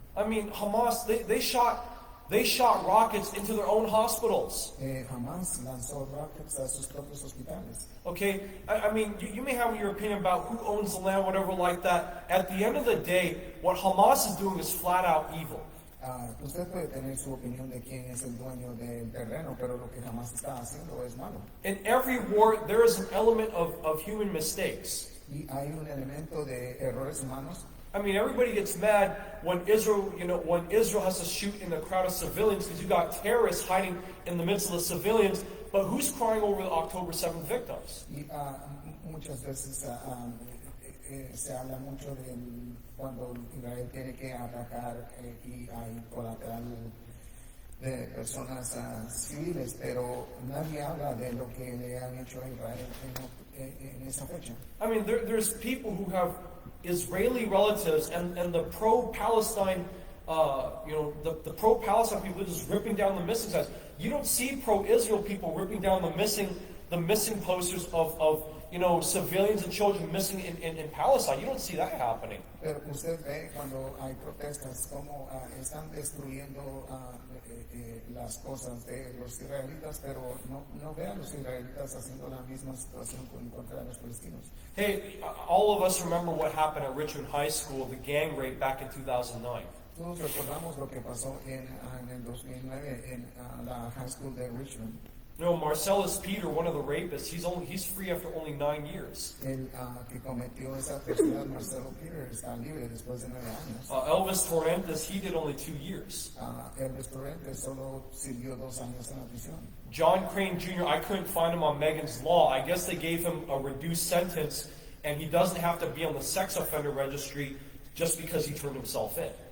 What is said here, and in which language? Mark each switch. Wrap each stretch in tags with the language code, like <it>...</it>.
<en>I mean, Hamas, they shot rockets into their own hospitals.</en> <es>Hamas lanzó rockets a sus propios hospitales.</es> <en>Okay, I mean, you may have your opinion about who owns the land, whatever like that. At the end of the day, what Hamas is doing is flat out evil.</en> <es>Usted puede tener su opinión de quién es el dueño del terreno, pero lo que Hamas está haciendo es malo.</es> <en>In every war, there is an element of human mistakes.</en> <es>Y hay un elemento de errores humanos.</es> <en>I mean, everybody gets mad when Israel has to shoot in a crowd of civilians because you got terrorists hiding in the midst of the civilians. But who's crying over the October 7th victims?</en> <es>Y muchas veces se habla mucho de cuando Israel tiene que atacar y hay colateral de personas civiles, pero nadie habla de lo que le han hecho a Israel en esa fecha.</es> <en>I mean, there's people who have Israeli relatives and the pro-Palestine, the pro-Palestine people are just ripping down the missing signs. You don't see pro-Israel people ripping down the missing posters of civilians and children missing in Palestine. You don't see that happening.</en> <es>Pero usted ve cuando hay protestas cómo están destruyendo las cosas de los israelitas, pero no ve a los israelitas haciendo la misma situación en contra de los palestinos.</es> <en>Hey, all of us remember what happened at Richmond High School, the gang rape back in 2009.</en> <es>Todos recordamos lo que pasó en el 2009 en la</es> <en>high school</en> <es>de Richmond.</es> <en>You know, Marcellus Peter, one of the rapists, he's free after only 9 years.</en> <es>El que cometió esa atrocidad, Marcelo Peter, está libre después de 9 años.</es> <en>Elvis Torrentes, he did only 2 years.</en> <es>Elvis Torrentes solo sirvió 2 años en la prisión.</es> <en>John Crane Jr., I couldn't find him on Megan's Law. I guess they gave him a reduced sentence, and he doesn't have to be on the sex offender registry just because he turned himself in.</en>